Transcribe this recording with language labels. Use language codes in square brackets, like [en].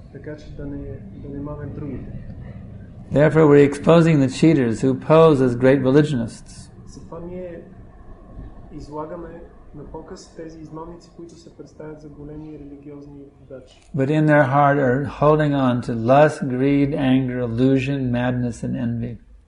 [bg] Така че да не мамят другите. [en] Therefore we're exposing the cheaters who pose as great religionists. [bg] Затова ние излагаме на показ тези измамници, които се представят за големи религиозни водачи. [en] But in their heart are holding on to lust, greed, anger, illusion, madness and envy.